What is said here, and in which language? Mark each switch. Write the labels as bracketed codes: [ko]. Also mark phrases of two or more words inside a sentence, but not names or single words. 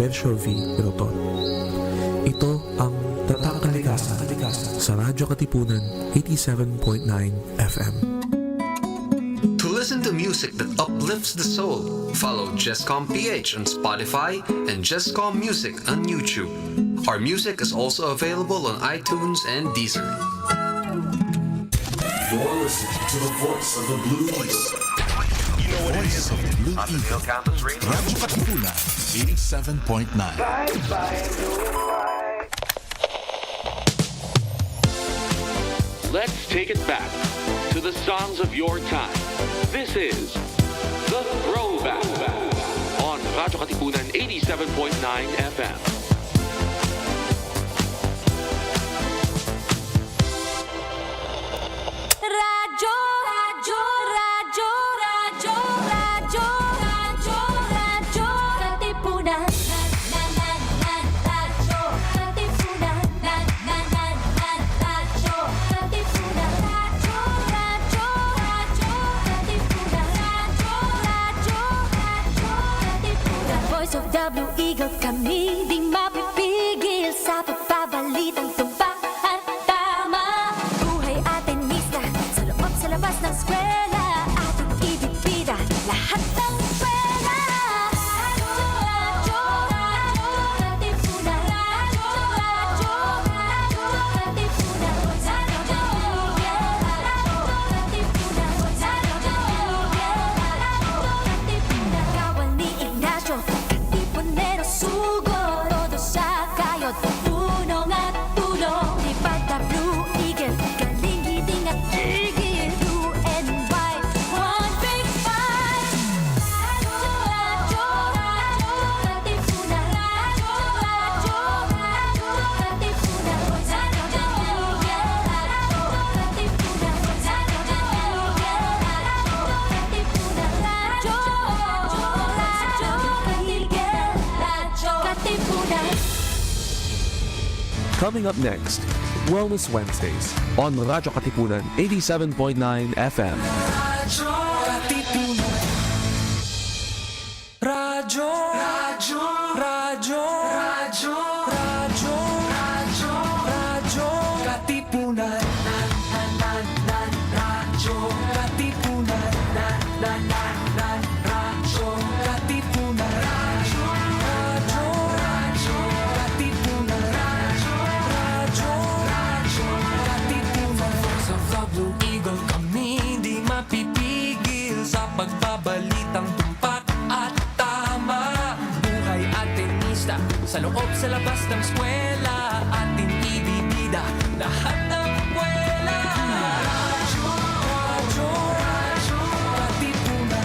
[tl] Sergio V. Roton. Ito ang Tatak Kalikasan sa Radyo Katipunan 87.9 FM. [en] To listen to music that uplifts the soul, follow Jescom PH on Spotify and Jescom Music on YouTube. Our music is also available on iTunes and Deezer. You're listening to the voice of the Blue East. You know what it is. Ateneo Campus Radio. Radyo Katipunan 87.9. Let's take it back to the songs of your time. This is The Throwback on Radyo Katipunan 87.9 FM. Radyo, radyo, radyo, radyo, radyo, radyo, radyo, Katipunan. Radyo, Katipunan. Radyo, Katipunan. Radyo, radyo, radyo, Katipunan. Radyo, radyo, radyo, Katipunan. Voice of the Blue Eagle, [tl] kami di mapipigil sa pagbabalitang tumpak at tama. Buhay Atenista, sa loob sa labas ng eskwela, ating ibibida lahat ng eskwela. Radyo, radyo, Katipunan. Radyo, radyo, radyo, Katipunan. Radyo, Katipunan. Katipunan. Kawal ni Ignacio, Katipunero sugod, todo sa kayod, tulong at tulong. Lipad na Blue Eagle, galing giting at gigil. [en] Blue and white, one big fight. Radyo, radyo, Katipunan. Radyo, radyo, radyo, Katipunan. Radyo, Katipunan. Radyo, Katipunan. Coming up next, Wellness Wednesdays on Radyo Katipunan 87.9 FM. Radyo, radyo, radyo, radyo, radyo, radyo, Katipunan. Radyo, Katipunan. Radyo, Katipunan. Radyo, Katipunan. Radyo, Katipunan. Voice of the Blue Eagle, [tl] kami di mapipigil sa pagbabalitang tumpak at tama. Buhay Atenista, sa loob sa labas ng eskwela, ating ibibida lahat ng eskwela. Radyo, radyo, radyo, Katipunan.